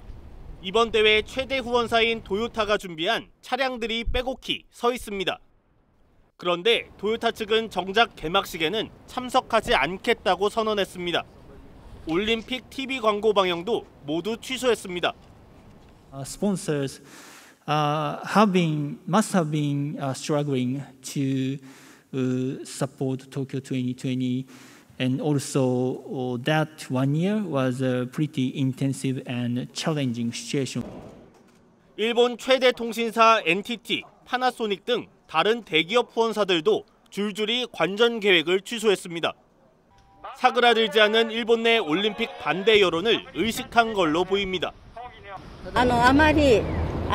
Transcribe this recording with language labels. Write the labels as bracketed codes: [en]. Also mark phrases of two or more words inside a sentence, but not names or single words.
[ko] 이번 대회 최대 후원사인 도요타가 준비한 차량들이 빼곡히 서 있습니다. 그런데 도요타 측은 정작 개막식에는 참석하지 않겠다고 선언했습니다. 올림픽 TV 광고 방영도 모두 취소했습니다. [en] Sponsors must have been struggling to support Tokyo 2020, and also that 1 year was a pretty intensive and challenging situation. [ko] 일본 최대 통신사 NTT, 파나소닉 등 다른 대기업 후원사들도 줄줄이 관전 계획을 취소했습니다. 사그라들지 않은 일본 내 올림픽 반대 여론을 의식한 걸로 보입니다. [ja] あまり日本国民としてはすっきりしないオリンピック。